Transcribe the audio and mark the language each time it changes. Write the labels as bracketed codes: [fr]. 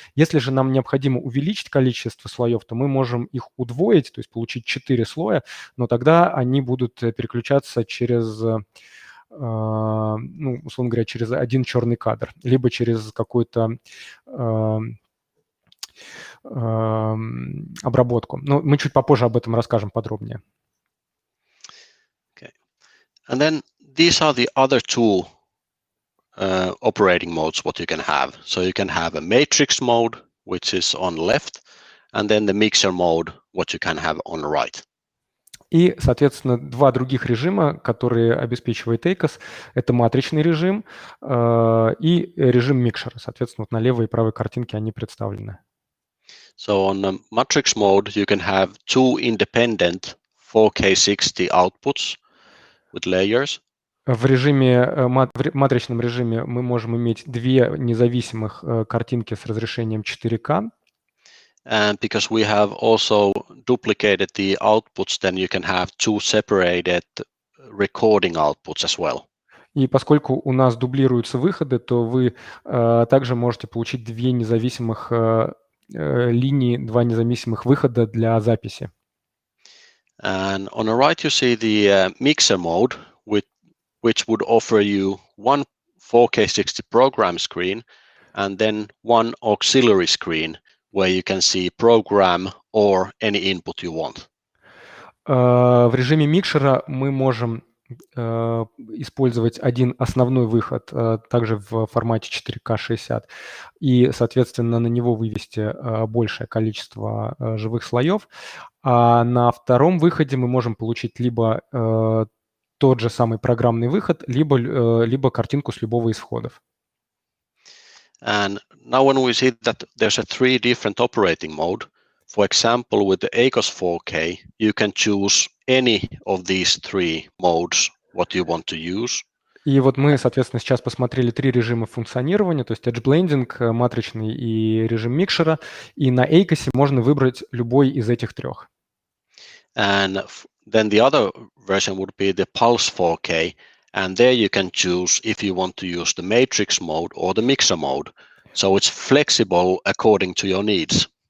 [ru] Если же нам необходимо увеличить количество слоев, то мы можем их удвоить, то есть получить 4 слоя, но тогда они будут переключаться через, ну, условно говоря, через один черный кадр, либо через какую-то обработку. Но мы чуть попозже об этом расскажем подробнее. [en] Okay. And then these are the other two operating modes what you can have. So you can have a matrix mode, which is on left, and then the mixer mode, what you can have on right. [ru] И, соответственно, два других режима, которые обеспечивает Эйкос, это матричный режим и режим микшера. Соответственно, вот на левой и правой картинке они представлены. [en] So on the matrix mode, you can have two independent 4K 60 outputs with layers. [ru] В матричном режиме мы можем иметь две независимых картинки с разрешением 4К. [en] And because we have also duplicated the outputs, then you can have two separated recording outputs as well. [ru] И поскольку у нас дублируются выходы, то вы также можете получить две независимых линии, два независимых выхода для записи. [en] And on the right, you see the mixer mode, which would offer you one 4K 60 program screen and then one auxiliary screen where you can see program or any input you want. [ru] В режиме микшера мы можем использовать один основной выход, также в формате 4К 60, и, соответственно, на него вывести большее количество живых слоев. А на втором выходе мы можем получить либо тот же самый программный выход, либо картинку с любого из входов. [en] And now when we see that there's a three different operating mode, for example, with the Acos 4K, you can choose any of these three modes, what you want to use. [ru] И вот мы, соответственно, сейчас посмотрели три режима функционирования, то есть Edge Blending, матричный и режим микшера, и на Acos можно выбрать любой из этих трех. [en] And then the other version would be the Pulse 4K, and there you can choose if you want to use the matrix mode or the mixer mode. So it's flexible according to your needs.